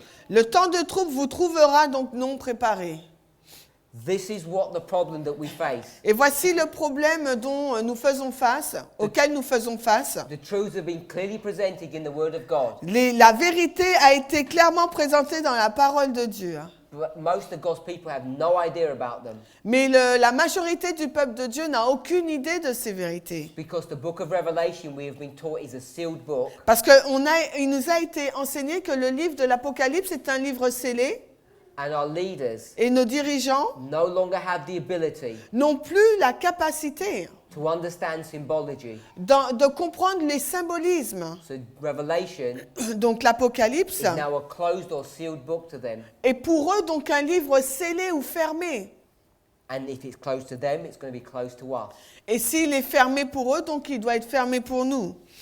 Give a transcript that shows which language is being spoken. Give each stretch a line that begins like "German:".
French: le temps de trouble vous trouvera donc non préparé.
English: This is what the problem that we face.
French: Et voici le problème dont nous faisons face, auquel nous faisons face.
English: The truths have been clearly presented in the Word of God.
French: La vérité a été clairement présentée dans la parole de Dieu.
English: But most of God's people have no idea about them.
French: Mais la majorité du peuple de Dieu n'a aucune idée de ces vérités.
English: Because the book of Revelation, we have been taught, is a sealed book.
French: Parce qu'il nous a été enseigné que le livre de l'Apocalypse est un livre scellé.
English: And our leaders
French: Et nos dirigeants
English: no longer have the ability
French: n'ont plus la capacité
English: to understand symbology.
French: de comprendre les symbolismes.
English: So Revelation
French: Donc l'Apocalypse
English: is now a closed or sealed book to them.
French: est pour eux donc un livre scellé ou fermé.
English: And if it's closed to them, it's going to be closed to us.
French: Et s'il est fermé pour eux, donc il doit être fermé pour nous.